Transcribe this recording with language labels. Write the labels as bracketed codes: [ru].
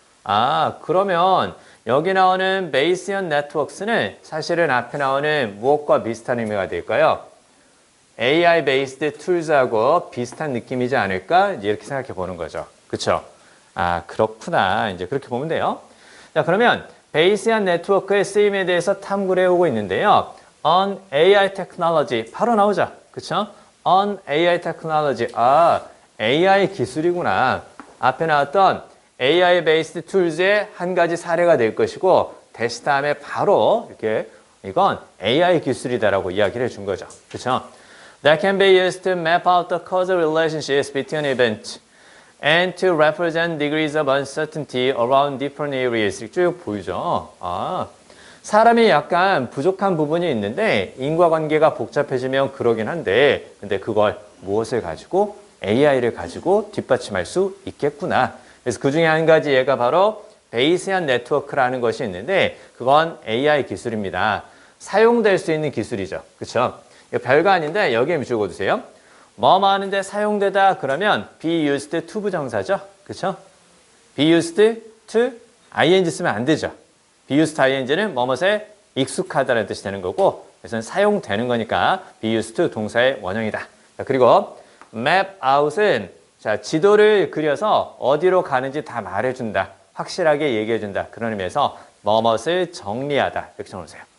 [ko] 아, 그러면 여기 나오는 Bayesian Networks는 사실은 앞에 나오는 무엇과 비슷한 의미가 될까요? AI-based tools하고 비슷한 느낌이지 않을까? 이렇게 생각해 보는 거죠. 그렇죠? 아, 그렇구나. 이제 그렇게 보면 돼요. 자, 그러면 Bayesian Network의 쓰임에 대해서 탐구를 해오고 있는데요. [en] On AI technology [ko] 바로 나오죠. 그렇죠? [en] On AI technology. [ko] 아, AI 기술이구나. 앞에 나왔던 AI-based tools의 한 가지 사례가 될 것이고 대시 다음에 바로 이렇게 이건 AI 기술이다라고 이야기를 해준 거죠. 그렇죠? [en] That can be used to map out the causal relationships between events and to represent degrees of uncertainty around different areas. [ko] 쭉 보이죠? 아, 사람이 약간 부족한 부분이 있는데 인과관계가 복잡해지면 그러긴 한데 근데 그걸 무엇을 가지고 AI를 가지고 뒷받침할 수 있겠구나. 그래서 그 중에 한 가지 얘가 바로 베이시안 네트워크라는 것이 있는데 그건 AI 기술입니다. 사용될 수 있는 기술이죠. 그렇죠? 별거 아닌데 여기에 적어두세요. 뭐 하는데 사용되다 그러면 be used to 부정사죠. 그렇죠? be used to ing 쓰면 안 되죠. be used to ing는 뭐뭐에 익숙하다는 뜻이 되는 거고 그래서 사용되는 거니까 be used to 동사의 원형이다. 자, 그리고 map out은 자, 지도를 그려서 어디로 가는지 다 말해준다. 확실하게 얘기해준다. 그런 의미에서 뭐뭇을 정리하다. 이렇게 적어주세요.